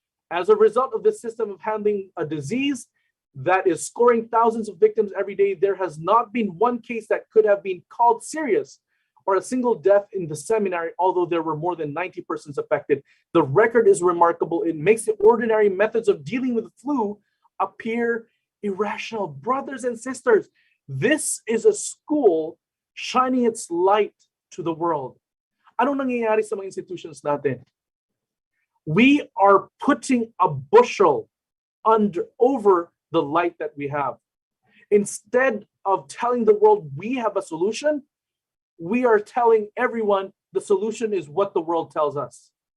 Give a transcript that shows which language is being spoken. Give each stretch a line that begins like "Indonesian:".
English: As a result of this system of handling a disease that is scoring thousands of victims every day, there has not been one case that could have been called serious or a single death in the seminary, although there were more than 90 persons affected. The record is remarkable. It makes the ordinary methods of dealing with the flu appear irrational. Brothers and sisters, this is a school shining its light to the world.
Filipino: Anong nangyayari sa mga institutions natin?
English: We are putting a bushel over the light that we have. Instead of telling the world we have a solution, we are telling everyone the solution is what the world tells us.